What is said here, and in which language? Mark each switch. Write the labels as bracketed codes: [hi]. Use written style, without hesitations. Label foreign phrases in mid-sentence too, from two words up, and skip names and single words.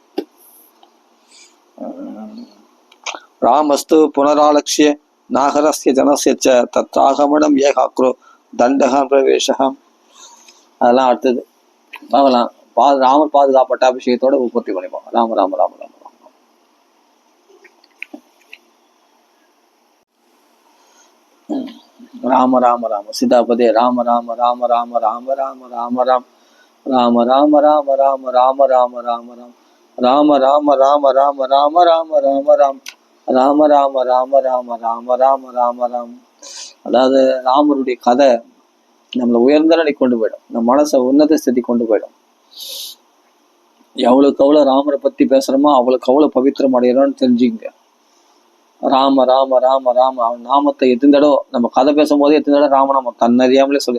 [sa] रामस्तु पुनरालक्ष्य नागरस्य जनस्य तत्तागमनम् एकाग्रो दण्डकं प्रवेशकम्. [ta] அதெல்லாம் அடுத்தது பார்க்கலாம். ராமர் பாதுகா பட்டாபிஷேகத்தோட பூர்த்தி பண்ணிப்போம். ராம ராம ராம ராம ராம ராம ராம சீதாபதே ராம ராம ராம ராம ராம ராம ராம ராம் ராம ராம ராம ராம ராம ராம ராம ராம் ராம ராம ராம ராம ராம ராம ராம ராம ராம ராம ராம ராம ராம ராம ராம். அதாவது ராமருடைய கதை நம்மளை உயர்ந்த நிலை கொண்டு போயிடும், நம்ம மனசை உன்னத ஸ்திதி கொண்டு போயிடும். எவ்வளவுக்கு எவ்வளவு ராமரை பத்தி பேசுறோமோ அவ்வளவுக்கு அவ்வளவு பவித்திரம் அடையிறோம்னு தெரிஞ்சுங்க. ராம ராம ராம ராம அவன் நாமத்தை எத்தனை நம்ம கதை பேசும்போது எத்தனை ராமநாமம் தன்னறியாமலே சொல்லு.